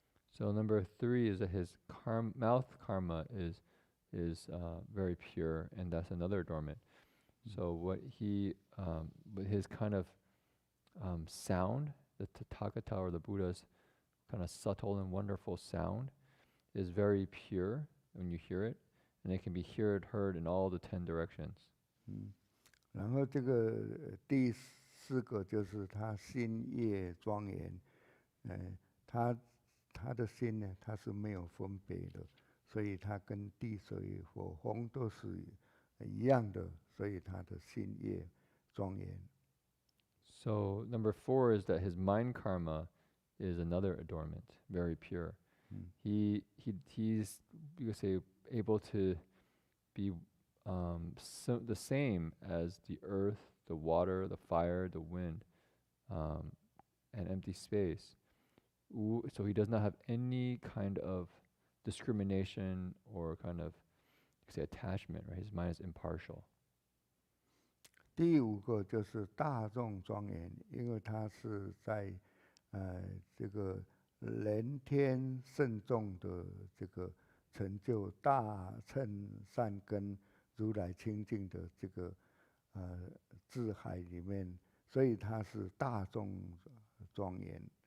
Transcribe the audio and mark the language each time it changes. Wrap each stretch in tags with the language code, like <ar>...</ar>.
<en>So number 3 is that his mouth karma is very pure, and that's another adornment. So what he with his kind of sound, the Tathagata or the Buddha's kind of subtle and wonderful sound is very pure when you hear it, and it can be heard in all the 10 directions.</en> <zh>然后这个第4个就是他心业庄严，他的心呢，他是没有分别的，所以他跟地水火风都是一样的，所以他的心业庄严。</zh> <en>So number 4 is that his mind karma is another adornment, very pure. He's, you could say, able to be the same as the earth, the water, the fire, the wind, and empty space. So he does not have any kind of discrimination or kind of, you could say, attachment, right? His mind is impartial.</en> <zh>第五个就是大众庄严，因为它是在这个人天圣众的这个成就大乘善根如来清净的这个智海里面，所以它是大众庄严。</zh>